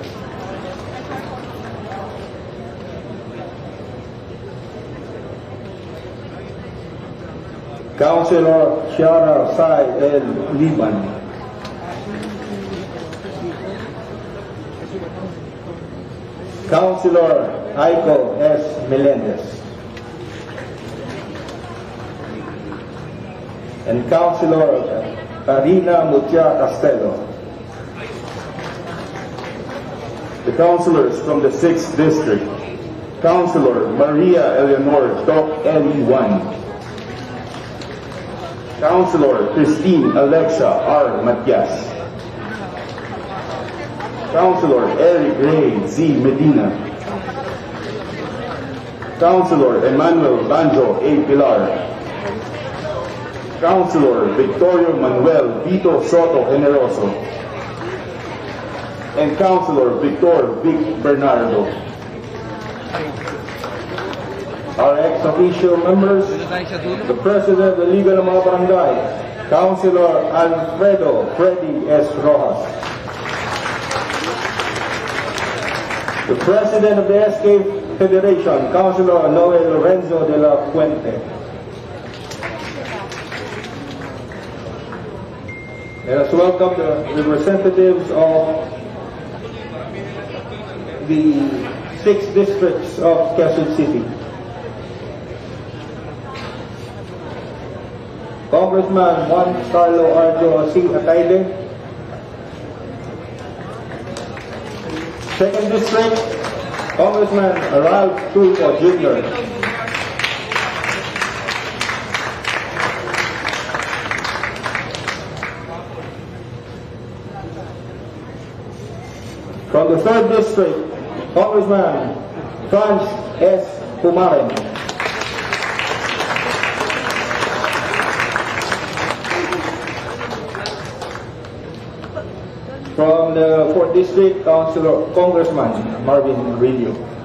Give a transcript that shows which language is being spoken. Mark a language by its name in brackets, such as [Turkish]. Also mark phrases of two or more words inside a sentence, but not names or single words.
[English] Councilor Shiara Sai El Liban. Councilor Aiko S. Melendez. And Councilor Karina Mutia Castello. The councilors from the 6th District. Councilor Maria Eleanor Doc L.E.1. Councilor Christine Alexa R. Matias. Councilor Eric Ray Z. Medina. Councilor Emmanuel Banjo A. Pilar. Councilor Victorio Manuel Vito Soto Generoso. And Councilor Victor Vic Bernardo. Our ex-official members, the President of the Liga ng mga Barangay, Councilor Alfredo Freddy S. Rojas. The President of the SK Federation, Councilor Noel Lorenzo de la Fuente. Let us welcome the representatives of the 6 districts of Quezon City. Congressman Juan Carlo Arjo C. Ataide. Second District, Congressman Ralph Tulfo Jr. From the Third District, Congressman Franz S. Pumaren. From the 4th District, Congressman Marvin Rillo.